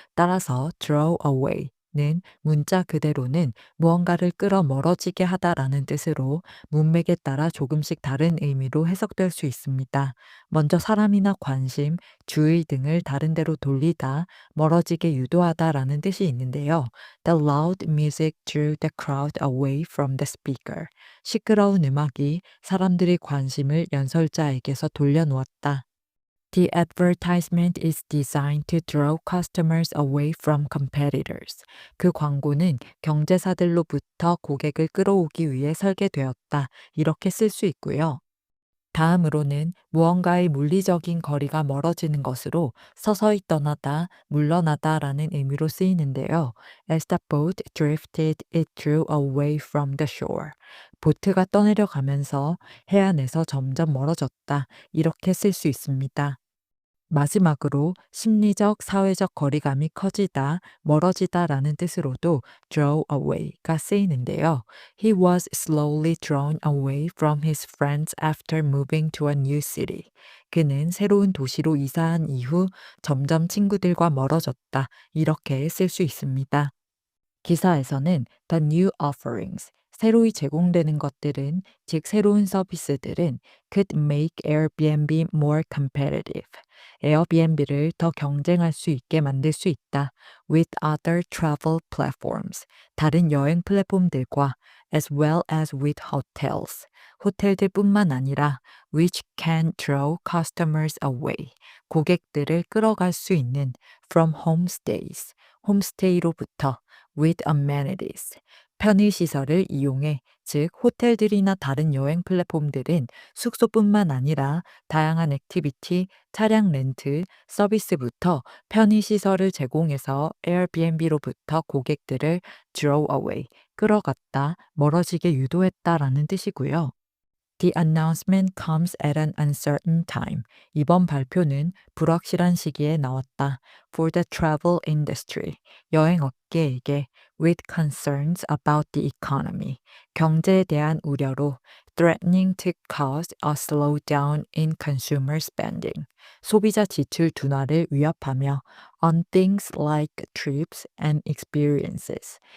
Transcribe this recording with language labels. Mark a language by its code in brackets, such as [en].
[ko] 따라서 draw away는 문자 그대로는 무언가를 끌어 멀어지게 하다라는 뜻으로 문맥에 따라 조금씩 다른 의미로 해석될 수 있습니다. 먼저 사람이나 관심, 주의 등을 다른 데로 돌리다, 멀어지게 유도하다라는 뜻이 있는데요. [en] The loud music drew the crowd away from the speaker. [ko] 시끄러운 음악이 사람들의 관심을 연설자에게서 돌려놓았다. [en] The advertisement is designed to draw customers away from competitors. [ko] 그 광고는 경제사들로부터 고객을 끌어오기 위해 설계되었다. 이렇게 쓸 수 있고요. 다음으로는 무언가의 물리적인 거리가 멀어지는 것으로 서서히 떠나다, 물러나다라는 의미로 쓰이는데요. [en] As the boat drifted, it drew away from the shore. [ko] 보트가 떠내려가면서 해안에서 점점 멀어졌다. 이렇게 쓸 수 있습니다. 마지막으로 심리적, 사회적 거리감이 커지다, 멀어지다라는 뜻으로도 draw away가 쓰이는데요. [en] He was slowly drawn away from his friends after moving to a new city. [ko] 그는 새로운 도시로 이사한 이후 점점 친구들과 멀어졌다. 이렇게 쓸 수 있습니다. 기사에서는 [en] the new offerings, [ko] 새로이 제공되는 것들은, 즉 새로운 서비스들은 [en] could make Airbnb more competitive. [ko] 에어비앤비를 더 경쟁할 수 있게 만들 수 있다. [en] with other travel platforms, [ko] 다른 여행 플랫폼들과 [en] as well as with hotels, [ko] 호텔들뿐만 아니라 [en] which can draw customers away, [ko] 고객들을 끌어갈 수 있는 [en] from homestays, [ko] 홈스테이로부터 with amenities, 편의시설을 이용해, 즉 호텔들이나 다른 여행 플랫폼들은 숙소뿐만 아니라 다양한 액티비티, 차량 렌트, 서비스부터 편의시설을 제공해서 에어비앤비로부터 고객들을 draw away, 끌어갔다, 멀어지게 유도했다라는 뜻이고요. [en] The announcement comes at an uncertain time. [ko] 이번 발표는 불확실한 시기에 나왔다. [en] For the travel industry. [ko] 여행업계에게 [en] with concerns about the economy. [ko] 경제에 대한 우려로 [en] threatening to cause a slowdown in consumer spending. [ko] 소비자 지출 둔화를 위협하며 [en] on things like trips and experiences.